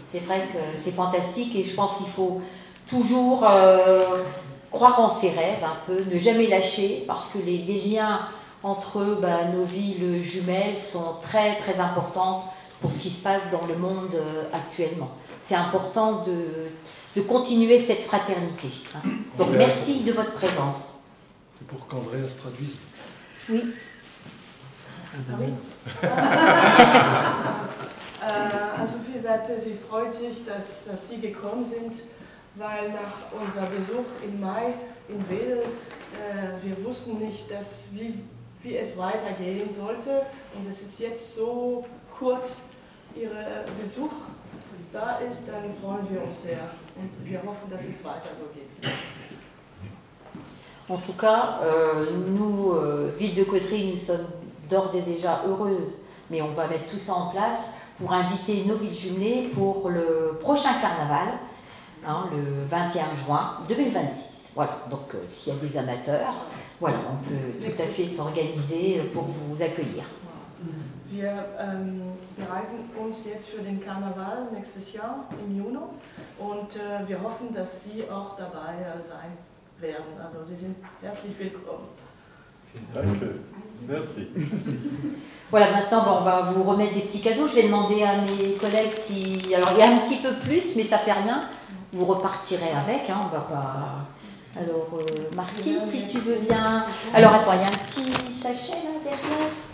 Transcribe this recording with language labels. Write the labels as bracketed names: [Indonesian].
[French] C'est vrai que c'est fantastique et je pense qu'il faut toujours croire en ses rêves un peu, ne jamais lâcher, parce que les liens entre nos villes jumelles sont très très importants pour ce qui se passe dans le monde actuellement. C'est important de continuer cette fraternité. Hein. Donc merci de votre présence. C'est pour qu'Andreas traduise. Oui. [German] An Sophies Seite, sie freut sich, dass Sie gekommen sind, weil nach unserem Besuch im Mai in Wedel wir wussten nicht, wie es weitergehen sollte. Und es ist jetzt so kurz Ihr Besuch da ist, dann freuen wir uns sehr. Und wir hoffen, dass es weiter so geht. [French] En tout cas, nous, Ville de Caudry, nous sommes d'ores et déjà heureuses, mais on va mettre tout ça en place pour inviter nos villes jumelées pour le prochain carnaval, hein, le 21 juin 2026. Voilà, donc s'il y a des amateurs, voilà, on peut tout à fait s'organiser pour vous accueillir. [German] Wir bereiten uns jetzt für den Karneval nächstes Jahr im Juni und wir hoffen, dass Sie auch dabei sein werden. Also Sie sind herzlich willkommen. Danke. Merci. [French] Voilà, maintenant on va vous remettre des petits cadeaux. Je vais demander à mes collègues si... Alors il y a un petit peu plus, mais ça fait rien. Vous repartirez avec, hein, on va pas... Alors Martine, si tu veux bien... Alors attends, il y a un petit sachet là derrière.